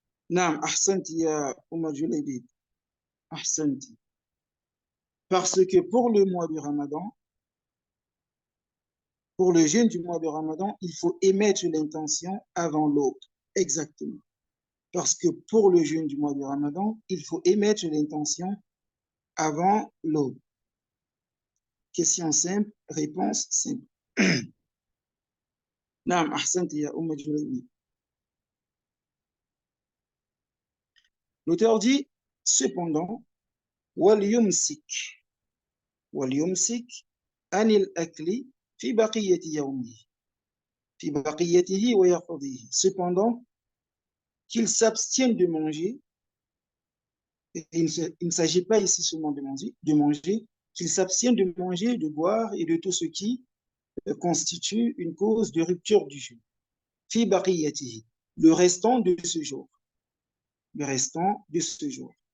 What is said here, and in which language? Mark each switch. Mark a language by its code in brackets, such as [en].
[ar] نعم أحسنت يا أم جليبيب أحسنت. [fr] Parce que pour le mois du Ramadan, pour le jeûne du mois de Ramadan, il faut émettre l'intention avant l'aube. Exactement. Parce que pour le jeûne du mois de Ramadan, il faut émettre l'intention avant l'aube. Question simple, réponse simple. [ar] نعم أحسنت يا أم جليبيب. [fr] L'auteur dit, cependant, [ar] وَلْيُمْسِكْ عن الأكل في بقية يومه في بقيته ويقضيه. [fr] Cependant, qu'il s'abstienne de manger, et il ne s'agit pas ici seulement de manger, qu'il s'abstienne de manger, de boire et de tout ce qui constitue une cause de rupture du jeûne. [ar] في بقيته, [fr] le restant de ce jour. Le restant de ce jour.